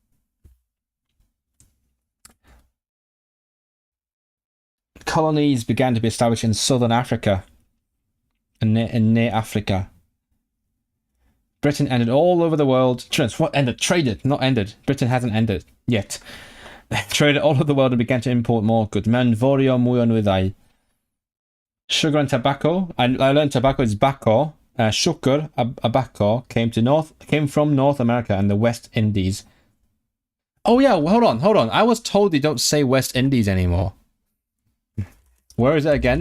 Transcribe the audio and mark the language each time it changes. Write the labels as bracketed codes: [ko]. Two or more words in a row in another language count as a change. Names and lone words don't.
[en] Colonies began to be established in southern Africa and near Africa. Britain ended all over the world. Traded, not ended. Britain hasn't ended yet. Traded all over the world and began to import more goods. [cy] Manforio mwy o nwyddau. [en] Sugar and tobacco. I learned tobacco is bacco. Sugar, tobacco, came from North America and the West Indies. Oh yeah, hold on. I was told they don't say West Indies anymore. Where is it again?